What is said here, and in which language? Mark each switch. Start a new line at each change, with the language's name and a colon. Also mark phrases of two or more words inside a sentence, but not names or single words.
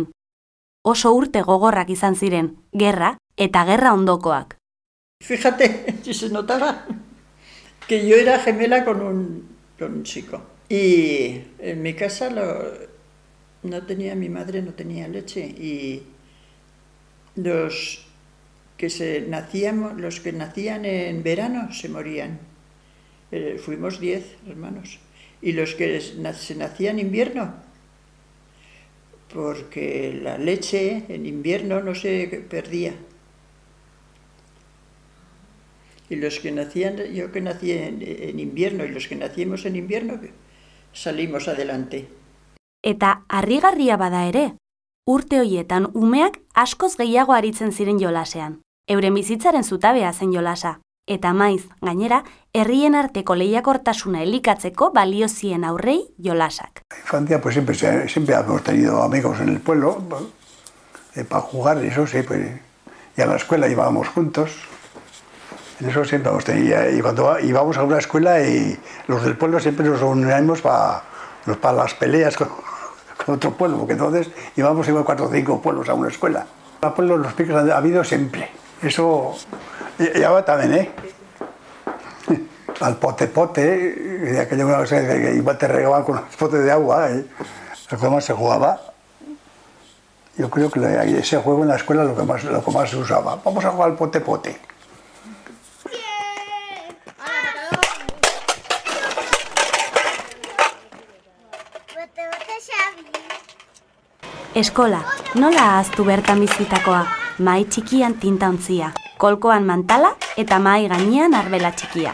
Basque: Oso urte gogorrak izan ziren, gerra eta gerra ondokoak.
Spanish: Fíjate, si se notaba que yo era gemela con un chico. Y en mi casa no tenía, mi madre no tenía leche y los que nacían en verano se morían. Fuimos 10 hermanos. Y los que se nacían en invierno, porque la leche en invierno no se perdía. Y los que yo que nací en invierno y los que nacimos en invierno, salimos adelante.
Basque: Eta harrigarria bada ere, urte horietan umeak askoz gehiago aritzen ziren jolasean. Euren bizitzaren zutabea zen jolasa. Eta maiz, gainera, herrien arteko lehiakortasuna elikatzeko balio zien aurrei jolasak.
Spanish: Infancia, pues siempre hemos tenido amigos en el pueblo para jugar, eso sí, pues, y a la escuela íbamos juntos. En eso siempre hemos tenido, y cuando íbamos a una escuela y los del pueblo siempre nos reuníamos para las peleas con otro pueblo, porque entonces íbamos 4 o 5 pueblos a una escuela. En el pueblo los piques ha habido siempre. Eso ya va también, al pote-pote, de aquella cosa que igual te regaban con un pote de agua, lo que más se jugaba. Yo creo que ese juego en la escuela es lo que más se usaba. Vamos a jugar al pote-pote.
Basque: Eskola, nola ahaztu bertan bizitakoa? Mahai txikian tintaontzia, kolkoan mantala eta mahai gainean arbela txikia.